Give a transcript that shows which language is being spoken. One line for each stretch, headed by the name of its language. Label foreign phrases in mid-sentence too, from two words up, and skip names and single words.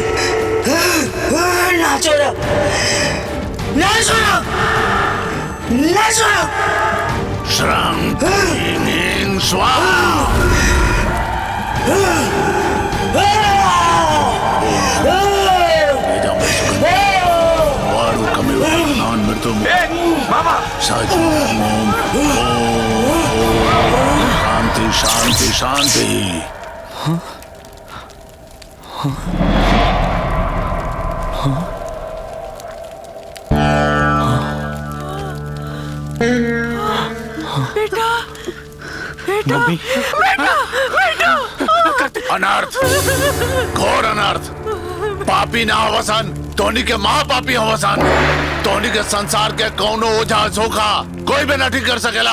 Bhojpuri: ना छोड़ो
Sanskrit: श्रृंग स्वाहा शांति शांति शांति।
Bhojpuri: बेटा बेटा बेटा बेटा अनर्थ घोर अनर्थ पापी ना होवसन तोनी के माँ पापी होवसन तोनी के संसार के कौनो ओझा सोखा कोई भी न ठीक कर सकेला।